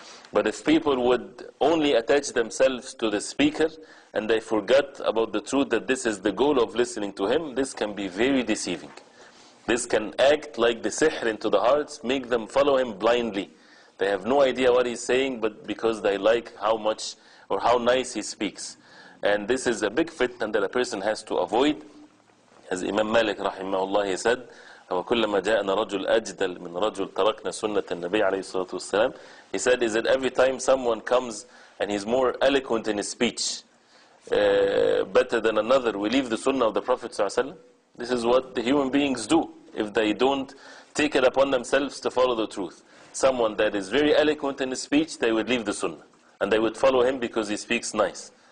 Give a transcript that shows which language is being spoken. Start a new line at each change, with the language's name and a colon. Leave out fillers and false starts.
English: But if people would only attach themselves to the speaker and they forget about the truth, that this is the goal of listening to him, this can be very deceiving. This can act like the sihr into the hearts, make them follow him blindly. They have no idea what he's saying, but because they like how much or how nice he speaks. And this is a big fitna that a person has to avoid. As Imam Malik rahimahullah, he said,
Arabic: وَكُلَّمَا جَاءَنَا رَجُلْ أَجْدَلْ مِنْ رَجُلْ تَرَكْنَا سُنَّةَ النَّبِيِّ عَلَيْهِ الصَّلَاةُ وَالسَّلَامُ.
English: He said, is that every time someone comes and he's more eloquent in his speech, better than another, we leave the sunnah of the Prophet ﷺ? This is what the human beings do if they don't take it upon themselves to follow the truth. Someone that is very eloquent in his speech, they would leave the sunnah, and they would follow him because he speaks nice.